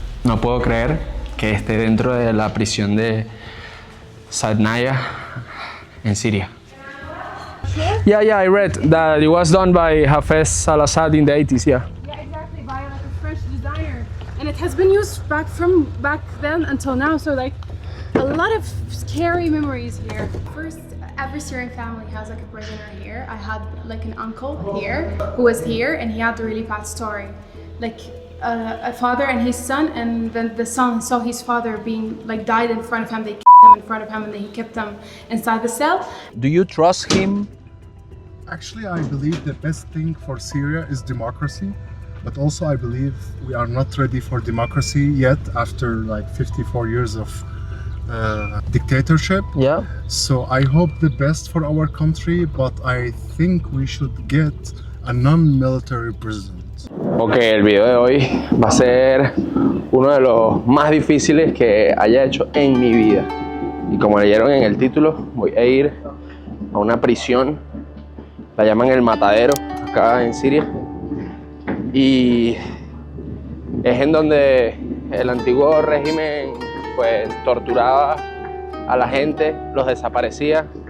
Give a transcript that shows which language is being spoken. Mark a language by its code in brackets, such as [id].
[es] No puedo creer que esté dentro de la prisión de Sadnaya en Siria. [en] Yeah, I read that it was done by Hafez al-Assad in the 80s, yeah. Yeah, exactly, by like a French designer. And it has been used back then until now, so like a lot of scary memories here. First, every Syrian family has like a prisoner here. I had like an uncle here who was here, and he had a really bad story. Like a father and his son, and then the son saw his father being like died in front of him. They killed him in front of him, and then he kept them inside the cell. Do you trust him? Actually, I believe the best thing for Syria is democracy, but also I believe we are not ready for democracy yet after like 54 years of dictatorship. Yeah. So I hope the best for our country, but I think we should get a non-military president. [es] Ok, el video de hoy va a ser uno de los más difíciles que haya hecho en mi vida. Y como leyeron en el título, voy a ir a una prisión, la llaman el Matadero, acá en Siria. Y es en donde el antiguo régimen pues torturaba a la gente, los desaparecía.